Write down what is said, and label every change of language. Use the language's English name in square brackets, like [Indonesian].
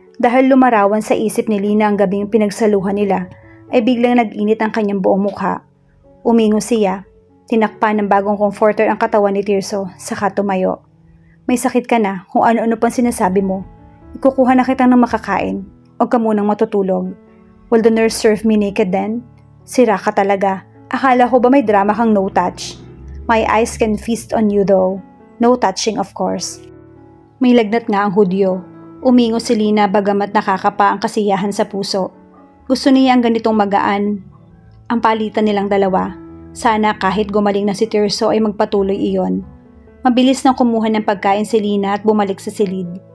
[Filipino] Dahil lumarawan sa isip ni Lina ang gabing pinagsaluhan nila, ay biglang nag-init ang kanyang buong mukha. Umingo siya. Tinakpan ng bagong comforter ang katawan ni Tirso, saka tumayo. May sakit ka na kung ano-ano pang sinasabi mo. Ikukuha na kitang ng makakain. Huwag ka munang matutulog. [English] Will the nurse serve me naked then? [Filipino] Sira ka talaga. Akala ko ba may drama kang [English] no touch? My eyes can feast on you though. No touching of course. [Filipino] May lagnat nga ang hudyo. Umingo si Lina bagamat nakakapa ang kasiyahan sa puso. Gusto niya ang ganitong magaan. Ang palitan nilang dalawa. Sana kahit gumaling na si Tirso ay magpatuloy iyon. Mabilis nang kumuha ng pagkain si Lina at bumalik sa silid.